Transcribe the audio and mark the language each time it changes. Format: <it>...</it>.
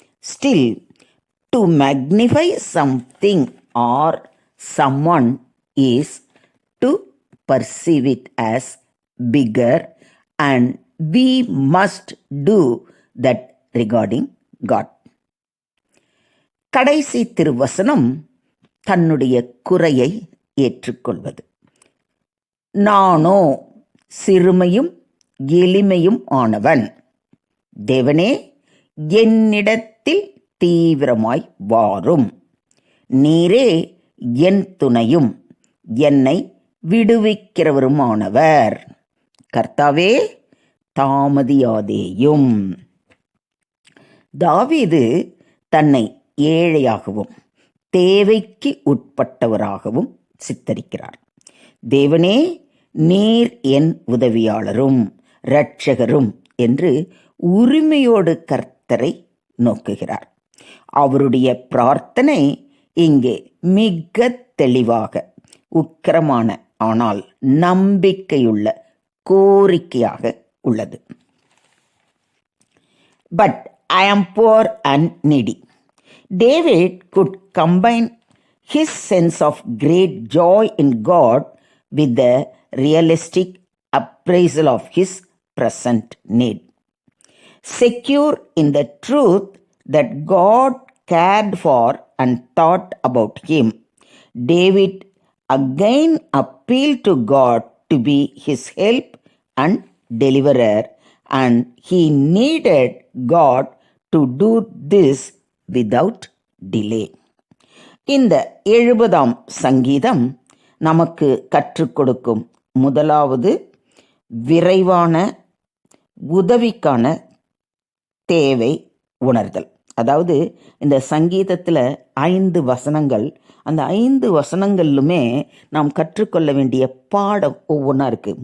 <en>Still, to magnify something or someone is to perceive it as bigger, and we must do that regarding God.</en> <ta>கடைசி திருவசனம் தன்னுடைய குறையை ஏற்றுக்கொள்வது. நானோ சிறுமையும் எளிமையும் ஆனவன். தேவனே, என்னிடத்தில் தீவிரமாய் வாரும். நீரே என் துணையும் என்னை விடுவிக்கிறவருமானவர். கர்த்தாவே, தாமதியாதேயும். தாவீது தன்னை ஏழையாகவும் தேவைக்கு உட்பட்டவராகவும் சித்தரிக்கிறார். தேவனே, நீர் என் உதவியாளரும் இரட்சகரும் என்று உரிமையோடு கர்த்தரை நோக்குகிறார். அவருடைய பிரார்த்தனை இங்கே மிக தெளிவாக உக்கிரமான ஆனால் நம்பிக்கையுள்ள கோரிக்கையாக உள்ளது.</ta> <en>But I am poor and needy. David could combine his sense of great joy in God with the realistic appraisal of his present need. Secure in the truth that God cared for and thought about him, David again appealed to God to be his help and deliverer, and he needed God to do this without delay.</en> <ta>இந்த 70ஆம் சங்கீதம் நமக்கு கற்றுக் கொடுக்கும் முதலாவது விரைவான உதவிக்கான தேவை உணர்தல். அதாவது இந்த சங்கீதத்தில் 5 வசனங்கள், அந்த 5 வசனங்களிலுமே நாம் கற்றுக்கொள்ள வேண்டிய பாடம் ஒவ்வொன்றா இருக்குது.</ta>